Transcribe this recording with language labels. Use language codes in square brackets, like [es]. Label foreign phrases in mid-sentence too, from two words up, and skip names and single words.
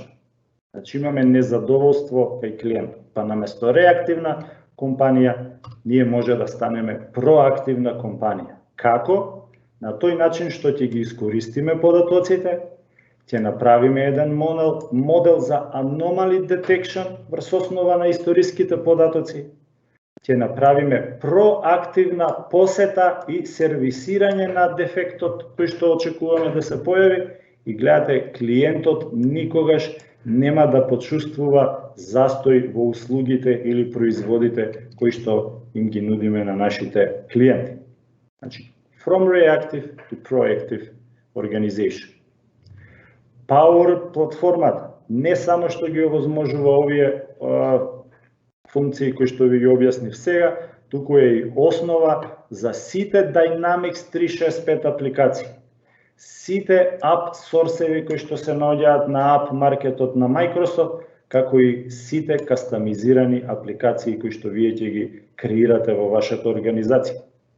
[mk] Значи имаме незадоволство кај клиент. Па наместо реактивна компанија, ние може да станеме проактивна компанија. Како? На тој начин што ќе ги искористиме податоците, ќе направиме еден модел за [en] anomaly detection [mk] врз основа на историските податоци, ќе направиме проактивна посета и сервисирање на дефектот кој што очекуваме да се појави и гледате, клиентот никогаш нема да почувствува застој во услугите или производите кои што им ги нудиме на нашите клиенти. Значи, [en] from reactive to proactive organization. [mk] Power платформата не само што ги овозможува овие функции кои што ви ги објаснив сега, туку е и основа за сите Dynamics 365 апликации. Сите app сорсеви кои што се наоѓаат на app маркетот на Microsoft, како и сите кастомизирани апликации кои што вие ќе ги креирате во вашата организација.